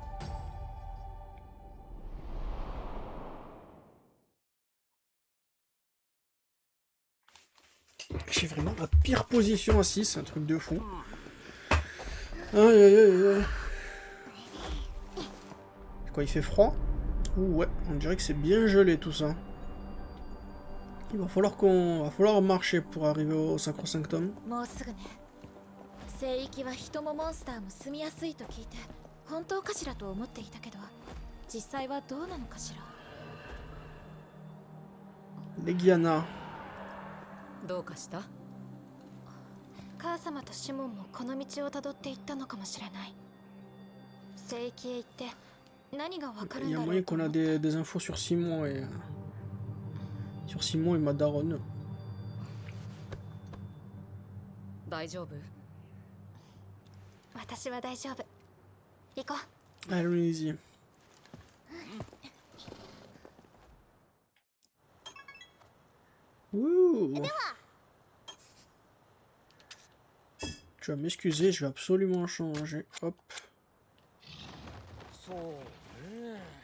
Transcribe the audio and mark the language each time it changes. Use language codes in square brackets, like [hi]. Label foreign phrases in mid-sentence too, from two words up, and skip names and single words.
[fr] J'ai vraiment la pire position assis, c'est un truc de fou. Aïe aïe aïe aïe. Quoi, il fait froid? Ouh, ouais, on dirait que c'est bien gelé tout ça. Il va falloir marcher pour arriver au Sacrosanctum. [ja] もうすぐね。聖域は人もモンスターも住みやすいと聞いて本当かしらと思っていたけど、実際はどうなのかしら。 Legiana. どうかした？母様とシモンもこの道をたどっていったのかもしれない。聖域へ行って何がわかる [fr] Il [ja] ん [fr] y a [ja] だろ [fr] moyen [ja] うと [fr] qu'on [ja] 思 [fr] a [ja] って。 [fr] des infos sur Simon et... sur Simon et Madaron. [ja] 大丈夫？私は大丈夫。行こう。 [fr] Allons-y. Ouh. Tu vas m'excuser, je vais absolument changer. Hop. [ja] そうね。